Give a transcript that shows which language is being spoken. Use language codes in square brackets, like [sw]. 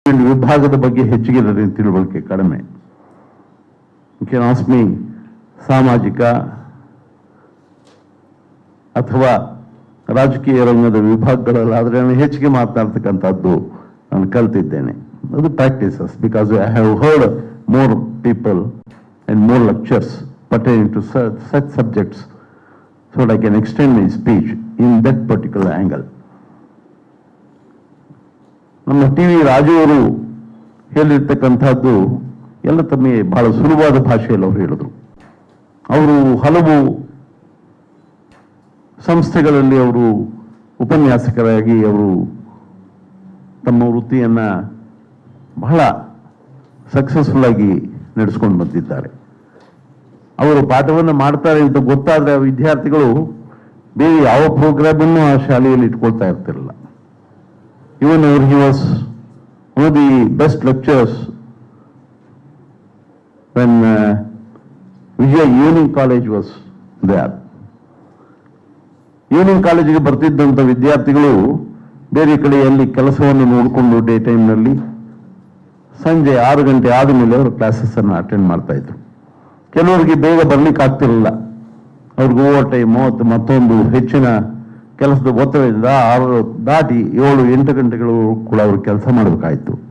[kn] ವಿಭಾಗದ ಬಗ್ಗೆ ಹೆಚ್ಚಿಗೆ ತಿಳುವಳಿಕೆ ಕಡಿಮೆ. [en] you can ask me [kn] ಸಾಮಾಜಿಕ ಅಥವಾ ರಾಜಕೀಯ ರಂಗದ ವಿಭಾಗಗಳಲ್ಲಾದರೆ ನಾನು ಹೆಚ್ಚಿಗೆ ಮಾತನಾಡ್ತಕ್ಕಂಥದ್ದು ನಾನು ಕಲ್ತಿದ್ದೇನೆ. [en] ಅದು practices, because I have heard more people and more lectures pertaining to such subjects, so that I can extend my speech in that particular angle. [kn] ನಮ್ಮ TV ರಾಜು ಅವರು ಹೇಳಿರ್ತಕ್ಕಂಥದ್ದು ಎಲ್ಲ ತಮಗೆ ಬಹಳ ಸುಲಭವಾದ ಭಾಷೆಯಲ್ಲಿ ಅವರು ಹೇಳಿದ್ರು. ಅವರು ಹಲವು ಸಂಸ್ಥೆಗಳಲ್ಲಿ ಅವರು ಉಪನ್ಯಾಸಕರಾಗಿ ಅವರು ತಮ್ಮ ವೃತ್ತಿಯನ್ನು ಬಹಳ ಸಕ್ಸಸ್ಫುಲ್ ಆಗಿ ನಡೆಸ್ಕೊಂಡು ಬಂದಿದ್ದಾರೆ. ಅವರು ಪಾಠವನ್ನು ಮಾಡ್ತಾರೆ ಅಂತ ಗೊತ್ತಾದರೆ ಆ ವಿದ್ಯಾರ್ಥಿಗಳು ಬೇರೆ ಯಾವ ಪ್ರೋಗ್ರಾಮನ್ನು ಆ ಶಾಲೆಯಲ್ಲಿ ಇಟ್ಕೊಳ್ತಾ ಇರ್ತಿರಲಿಲ್ಲ. [en] Even he was one of the best lecturers when Vijay Evening College was there. [kn] Evening College ಗೆ ಬರ್ತಿದ್ದಂಥ ವಿದ್ಯಾರ್ಥಿಗಳು ಬೇರೆ ಕಡೆಯಲ್ಲಿ ಕೆಲಸವನ್ನು ನೋಡಿಕೊಂಡು ಡೇ ಟೈಮ್ನಲ್ಲಿ ಸಂಜೆ 6 ಗಂಟೆ ಆದಮೇಲೆ ಅವರು ಕ್ಲಾಸಸ್ಸನ್ನು ಅಟೆಂಡ್ ಮಾಡ್ತಾ ಇದ್ರು. ಕೆಲವರಿಗೆ ಬೇಗ ಬರ್ಲಿಕ್ಕೆ ಆಗ್ತಿರಲಿಲ್ಲ, ಅವ್ರಿಗೆ ಓವರ್ ಟೈಮು ಮತ್ತೊಂದು ಹೆಚ್ಚಿನ ಕೆಲಸದ ಒತ್ತಡದಿಂದ 6 ದಾಟಿ 7-8 ಗಂಟೆಗಳು ಕೂಡ ಅವರು ಕೆಲಸ ಮಾಡಬೇಕಾಯಿತು.